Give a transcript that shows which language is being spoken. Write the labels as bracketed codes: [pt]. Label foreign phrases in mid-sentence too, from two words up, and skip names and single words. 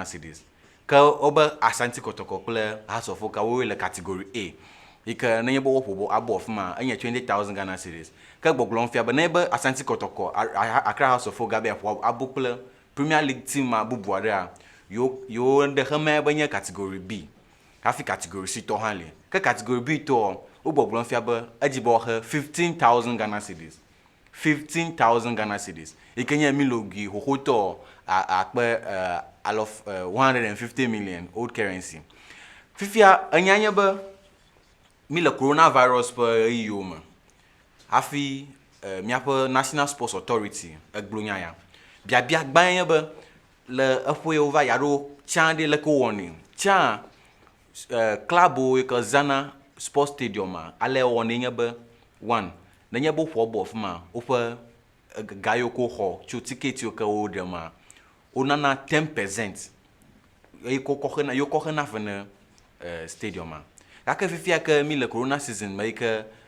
[ee] cedis ke wobe Asante Kotoko kple Hasofoko wowoe le category A yi ke nenye be woƒo abɔ afi ma enye 20,000 Ghana cedis ke gbɔgblɔm fia be nenye be Asante Kotoko Accra Hasofoko gabe aƒo abo kple Premier League team ma bubu aɖea yewo ɖe xeme be nye category B hafi category C tɔ hã li ke category B tɔ wogbɔgblɔm fia be edzi be woxe 15,000 Ghana cedis 15,000 Ghana cedis yi ke nye milogi xoxotɔ akpe 150 [en] million old currency [ee] fifia enya nye be mi le coronavirus ƒe ɣeyiwo me hafi miaƒe National Sports Authority egblɔ nya ya biabia gbã nye be le eƒe yewo va yaɖo tsã ɖe leke wɔnɛ tsã clubwo yi ke zana [en] sports stadium [ee] ale wɔnɛ nye be one nenye be woƒo bɔ afi ma woƒe ga yiwo ke woxɔ tso ticket yiwo ke woɖe ma wonana 10% eye kɔ xena fe ne stadium gake fifia ke mi le [en] corona season [ee] me yi ke